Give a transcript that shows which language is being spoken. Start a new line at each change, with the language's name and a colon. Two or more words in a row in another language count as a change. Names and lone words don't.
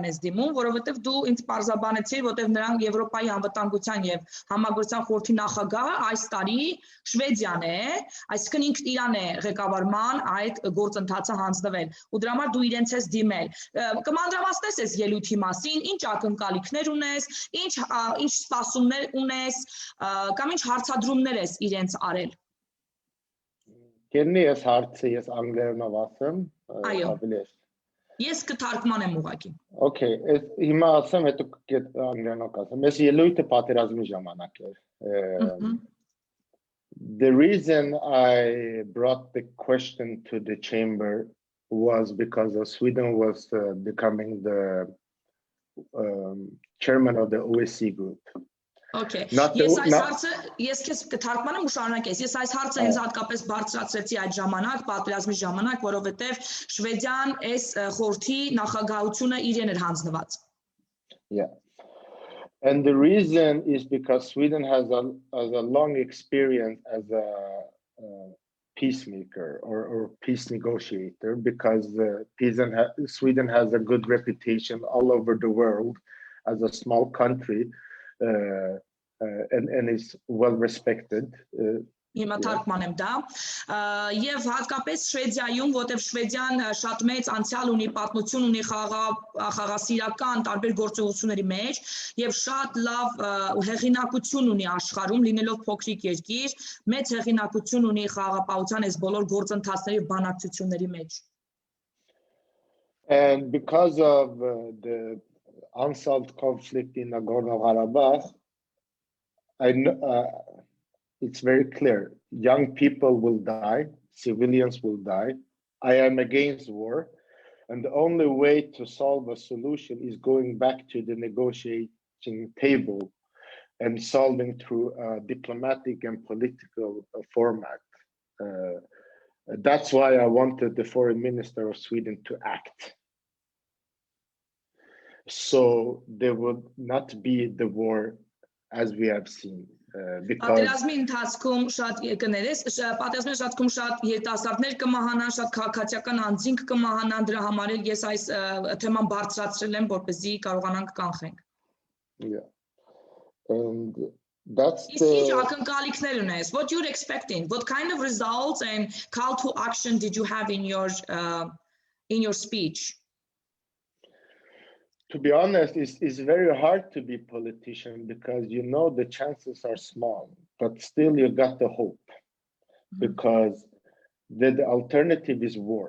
Armenian: ես դիմում, որովհետև դու ինձ պարզաբանեցիր, որովհետև նրանք Եվրոպայի անվտանգության եւ համագործակցության խորհրդի նախագահը այս տարի Շվեդիան է, այսինքն ինքն իրան է ղեկավարման այդ գործընթացը հանձնվել, ու դրա համար դու իրենց ես դիմել։ Կմանրամասնես այս ելույթի մասին, ինչ ակնկալիքներ ունես, ինչ սպասումներ ունես, կամ ինչ հարցադրումներ ես իրենց արել։ Կերնի ես հարցը ես անգլերենով ասեմ, ավելի է։ Ես կթարգմանեմ ուղղակի։
English: Okay,
Armenian: հիմա ասեմ, հետո անգլերենով կասեմ։ Ես ելույթը պատերազմի ժամանակ էր։
English: The reason I brought the question to the chamber was because Sweden was becoming the chairman of the OSCE group. Okay. Not the-
Armenian: Ես այս
English: not-
Armenian: հարցը ես քեզ կթարգմանեմ ու շարունակես։ Ես այս հարցը հենց հատկապես բարձրացրեցի այդ ժամանակ, պատերազմի ժամանակ, որովհետև Շվեդիան այս խորհրդի նախագահությունը իրեն էր հանձնված։
English: Yeah. And the reason is because Sweden has a long experience as a peacemaker or peace negotiator, because Sweden has a good reputation all over the world as a small country, and is well respected.
Armenian: Հիմա թարգմանեմ դա եւ հատկապես Շվեդիայում, որտեղ Շվեդիան շատ մեծ անցյալ ունի, պատմություն ունի խաղաղասիրական տարբեր գործողությունների մեջ եւ շատ լավ հեղինակություն ունի աշխարհում, լինելով փոքրիկ երկիր, մեծ հեղինակություն ունի խաղաղապահության այս բոլոր գործընթացների եւ բանակցությունների մեջ։
English: And because of the unsolved conflict in Nagorno-Karabakh, it's very clear, young people will die, civilians will die. I am against war, and the only way to solve a solution is going back to the negotiating table and solving through a diplomatic and political format. That's why I wanted the foreign minister of Sweden to act. So there would not be the war as we have seen.
Armenian: Պատերազմի ընթացքում շատ կներես, պատերազմի ընթացքում շատ երիտասարդներ կմահանան, շատ քաղաքացիական անձինք կմահանան, դրա համար էլ ես այս թեման բարձրացրել եմ, որպեսզի կարողանանք կանխենք։
English: Yeah. And that's
Armenian: Ինչ ակնկալիքներ ունես?
English: What you're expecting? What kind of results and call to action did you have in your speech? To be honest, it's very hard to be a politician because you know the chances are small, but still you got the hope, because the alternative is war.